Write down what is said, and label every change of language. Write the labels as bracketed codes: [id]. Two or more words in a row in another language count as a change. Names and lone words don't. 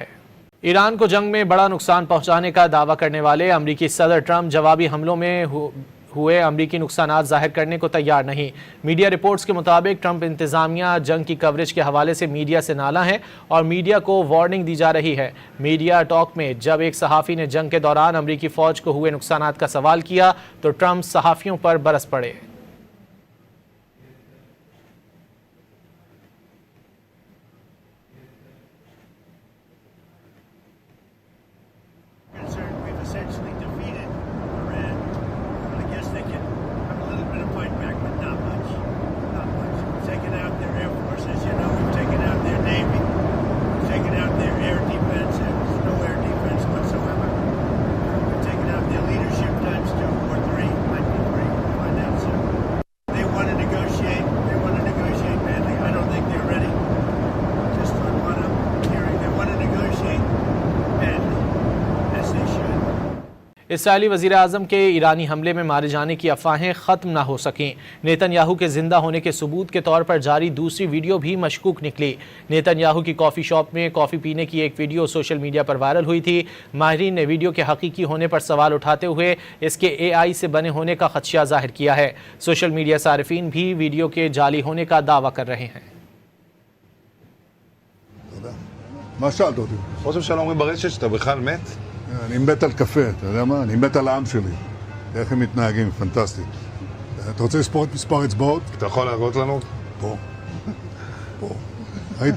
[ur] ایران کو جنگ میں بڑا نقصان پہنچانے کا دعویٰ کرنے والے امریکی صدر ٹرمپ جوابی حملوں میں ہوئے امریکی نقصانات ظاہر کرنے کو تیار نہیں۔ [en] media reports [ur] کے مطابق ٹرمپ انتظامیہ جنگ کی کوریج کے حوالے سے میڈیا سے نالاں ہے اور میڈیا کو وارننگ دی جا رہی ہے۔ [en] media talk [ur] میں جب ایک صحافی نے جنگ کے دوران امریکی فوج کو ہوئے نقصانات کا سوال کیا تو ٹرمپ صحافیوں پر برس پڑے۔ [en] We've essentially defeated Iran. I guess they can have a little bit of fight back, but not much. Not much. We've taken out their air forces, we've taken out their navy, we've taken out their air defense, and there's no air defense whatsoever. We've taken out their leadership times 2 or 3, might be 3, we'll find out soon. They want to negotiate badly. I don't think they're ready. Just on what I'm hearing, they want to negotiate badly. [ur] اسرائیلی وزیر اعظم کے ایرانی حملے میں مارے جانے کی افواہیں ختم نہ ہو سکیں۔ نیتن یاہو کے زندہ ہونے کے ثبوت کے طور پر جاری دوسری ویڈیو بھی مشکوک نکلی۔ نیتن یاہو کی [en] coffee shop [ur] میں کافی پینے کی ایک ویڈیو [en] social media [ur] پر وائرل ہوئی تھی۔ ماہرین نے ویڈیو کے حقیقی ہونے پر سوال اٹھاتے ہوئے اس کے اے آئی سے بنے ہونے کا خدشہ ظاہر کیا ہے۔ [en] social media [ur] صارفین بھی ویڈیو کے جعلی ہونے کا دعویٰ کر رہے ہیں۔ [he] מה שאלת אותי? ראש הממשלה אומרים ברשת שאתה בכלל מת? אני מת על קפה, אתה יודע מה? אני מת על העם שלי. איך הם מתנהגים, פנטסטי. אתה רוצה לספור את מספר אצבעות? אתה יכול להראות לנו? פה. פה. ראית?